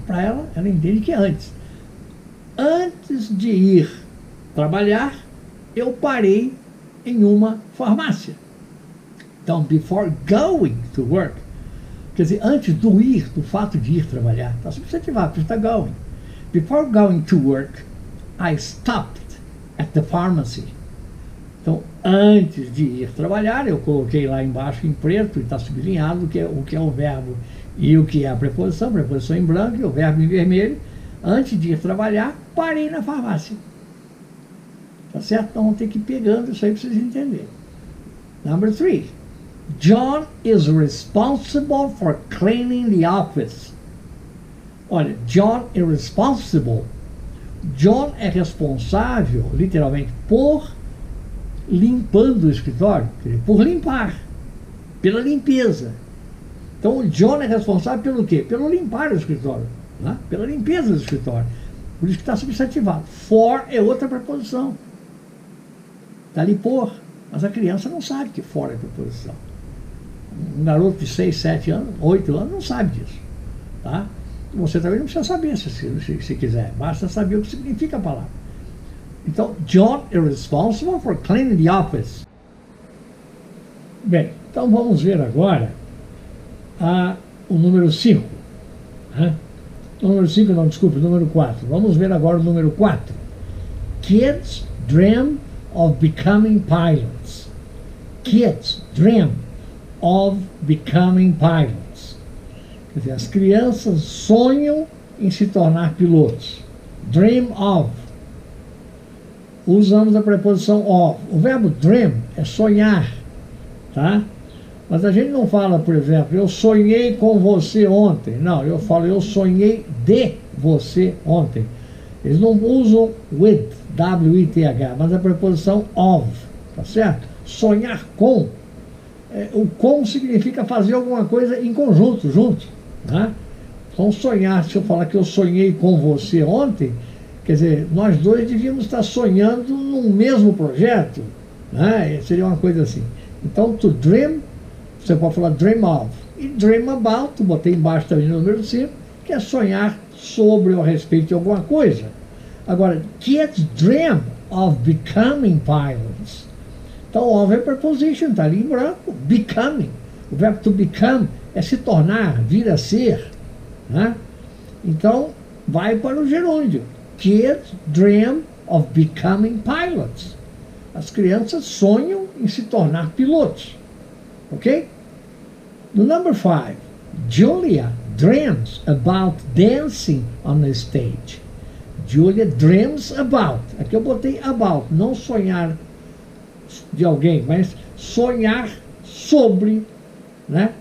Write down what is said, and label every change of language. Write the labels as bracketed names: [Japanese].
[Portuguese] Para ela, ela entende que é antes. Antes de ir trabalhar, eu parei em uma farmácia. Então, [English] before going to work, [Portuguese] quer dizer, antes do ir, do fato de ir trabalhar, está substantivado, porque está going. [English] Before going to work, I stopped at the pharmacy. [Portuguese] Então, antes de ir trabalhar, eu coloquei lá embaixo em preto, e está sublinhado o que é o verbo e o que é a preposição em branco e o verbo em vermelho. Antes de ir trabalhar, parei na farmácia. Tá certo? Então vamos ter que ir pegando isso aí para vocês entenderem. [English] Number 3. John is responsible for cleaning the office. [Portuguese] Olha, [English] John is responsible. [Portuguese] John é responsável, literalmente, por limpando o escritório, por limpar, pela limpeza. Então o John é responsável pelo quê? Pelo limpar o escritório, né? Pela limpeza do escritório. Por isso que está substantivado. For é outra preposição. Está ali por, mas a criança não sabe que for é preposição. Um garoto de 6, 7 anos, 8 anos, não sabe disso. Tá? Você também não precisa saber se quiser, basta saber o que significa a palavra. Então, [English] John is responsible for cleaning the office. [Portuguese] Bem, então vamos ver agora o número 5. Né? O número 5 não, desculpe, o número 4. Vamos ver agora o número 4. [English] Kids dream of becoming pilots. Kids dream of becoming pilots. [Portuguese] Quer dizer, as crianças sonham em se tornar pilotos. Dream of. Usamos a preposição of. O verbo dream é sonhar, tá? Mas a gente não fala, por exemplo, eu sonhei com você ontem. Não, eu falo, eu sonhei de você ontem. Eles não usam with, W-I-T-H, mas a preposição of, tá certo? Sonhar com. O com significa fazer alguma coisa em conjunto, junto. Né? Então sonhar, se eu falar que eu sonhei com você ontem, quer dizer, nós dois devíamos estar sonhando num mesmo projeto. Né? Seria uma coisa assim. Então, to dream, você pode falar dream of. E dream about, botei embaixo também no número 5, que é sonhar sobre ou a respeito de alguma coisa. Agora, [English] kids dream of becoming pilots. [Portuguese] Então, of é preposition, está ali em branco. Becoming. O verbo to become é se tornar, vir a ser. Né? Então, vai para o gerúndio. [English] Kids dream of becoming pilots. [Portuguese] As crianças sonham em se tornar pilotos. Ok? [English] No number 5, Julia dreams about dancing on a stage. Julia dreams about. [Portuguese] Aqui eu botei about, não sonhar de alguém, mas sonhar sobre, né?